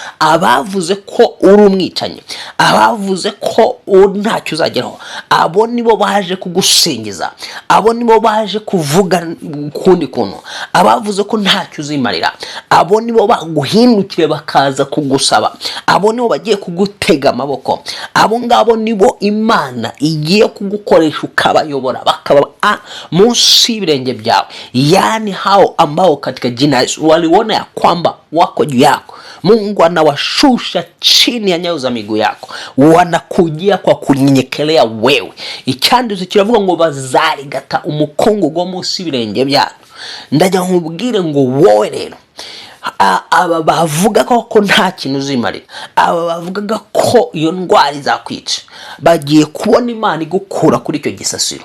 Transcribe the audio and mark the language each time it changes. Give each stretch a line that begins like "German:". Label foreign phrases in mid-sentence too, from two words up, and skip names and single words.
Kinyarwanda: Abavuze ko uri umwicanyi, abavuze ko ntacyo uzageraho, abo nibo baje kugusingiza, abo nibo baje kuvuga kundi kuntu, abavuze ko ntacyo uzimarira, abo nibo baguhindukire bakaza kugusaba, abo nibo bagiye kugutega amaboko. Abo ngabo nibo Imana igiye kugukoresha ukabayobora, bakaba munsi y'ibirenge byawe.
Swahili: Yani hao ambao katika jina Yesu waliona ya kwamba wako juu yako, Mungu anawashusha chini ya nyayo za miguu yako, wanakujia kwa kunyenyekelea wewe.
Kinyarwanda: Icyanditswe kiravuga ngo bazarigata umukungugu wo munsi y'ibirenge byabo. Ndajya nkubwire ngo wowe rero, aba bavuga ko nta kintu uzimarira, aba bavuga ko iyo ndwara izakwica, bagiye kubona Imana igukura kuri icyo gisasiro.